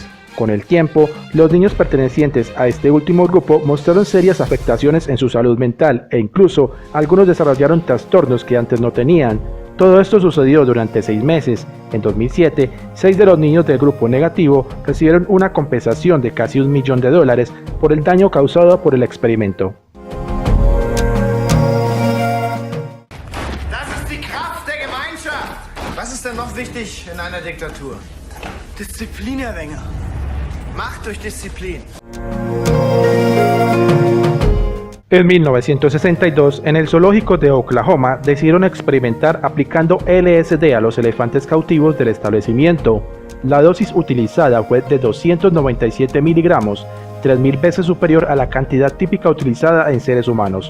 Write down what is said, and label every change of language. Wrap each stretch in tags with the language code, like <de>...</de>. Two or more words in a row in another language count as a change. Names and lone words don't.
<es>Con el tiempo, los niños pertenecientes a este último grupo mostraron serias afectaciones en su salud mental e incluso algunos desarrollaron trastornos que antes no tenían. Todo esto sucedió durante 6 meses. En 2007, 6 de los niños del grupo negativo recibieron una compensación de casi $1 millón por el daño causado por el experimento.</es> <de>Das ist die Kraft der Gemeinschaft. Was ist denn noch wichtig in einer Diktatur? Disziplin, Herr Wenger. Macht durch Disziplin.</de> <es>En 1962, en el zoológico de Oklahoma, decidieron experimentar aplicando LSD a los elefantes cautivos del establecimiento. La dosis utilizada fue de 297 miligramos, 3.000 veces superior a la cantidad típica utilizada en seres humanos.</es>